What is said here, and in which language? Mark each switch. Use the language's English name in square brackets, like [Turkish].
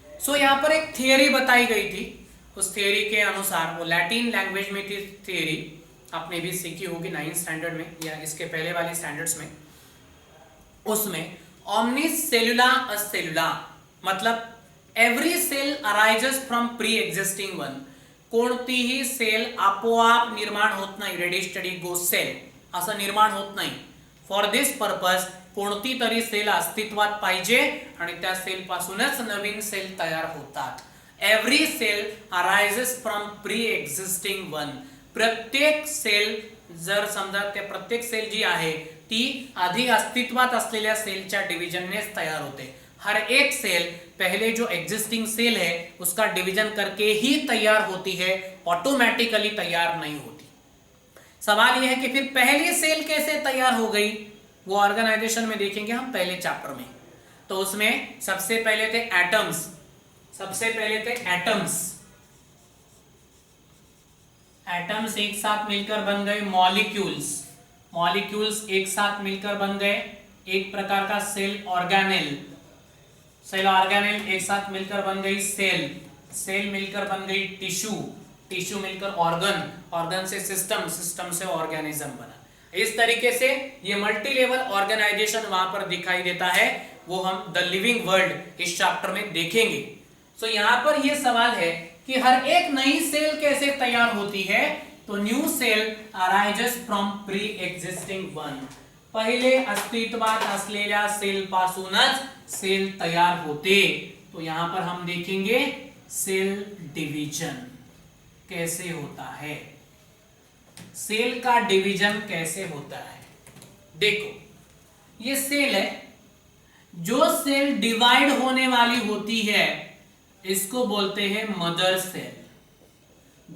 [Hindi] सो यहां पर एक थियरी बताई गई थी, उस थियरी के अनुसार, वो लैटिन लैंग्वेज में थी थियरी, आपने भी सीखी होगी 9th स्टैंडर्ड में या इसके पहले वाली स्टैंडर्ड्स में। [English] उसमें [Latin] ऑमनिस सेलुला असेलुला, [English] मतलब every cell arises from pre existing one. [Marathi] कोणतीही सेल आपोआप निर्माण होत नाही, रेडी स्टडी गो सेल असं निर्माण होत नाही। [English] for this purpose [Marathi] कोणती तरी सेल अस्तित्वात पाहिजे आणि त्या सेल पासूनच नवीन सेल तयार होतात। [English] Every cell arises from pre existing one. [Marathi] प्रत्येक सेल, जर समजा त्या प्रत्येक सेल जी आहे ती आधी अस्तित्वात असलेल्या सेलच्या डिवीजननेच तयार होते। [Hindi] हर एक सेल पहले जो एग्जिस्टिंग सेल है उसका डिवीजन करके ही तैयार होती है, ऑटोमेटिकली तैयार नहीं होती। सवाल यह है कि फिर पहली सेल कैसे तैयार हो गई, वो ऑर्गेनाइजेशन में देखेंगे हम पहले चैप्टर में। तो उसमें सबसे पहले थे एटम्स, एटम्स एक साथ मिलकर बन गए मॉलिक्यूल्स एक साथ मिलकर बन गए एक प्रकार का सेल ऑर्गेनेल एक साथ मिलकर बन गई सेल मिलकर बन गई टिश्यू मिलकर ऑर्गन से सिस्टम से ऑर्गेनिज्म बना। इस तरीके से ये मल्टी लेवल ऑर्गेनाइजेशन वहां पर दिखाई देता है, वो हम द लिविंग वर्ल्ड इस चैप्टर में देखेंगे। सो यहाँ पर ये सवाल है कि हर एक नई सेल कैसे तैयार होती है, तो [English] New cell arises from pre existing one. [Marathi] पहिले अस्तित्वात असलेल्या सेल पासूनच सेल तैयार होते। [Hindi] तो यहां पर हम देखेंगे सेल डिवीजन कैसे होता है, सेल का डिवीजन कैसे होता है। देखो ये सेल है, जो सेल डिवाइड होने वाली होती है इसको बोलते हैं मदर सेल।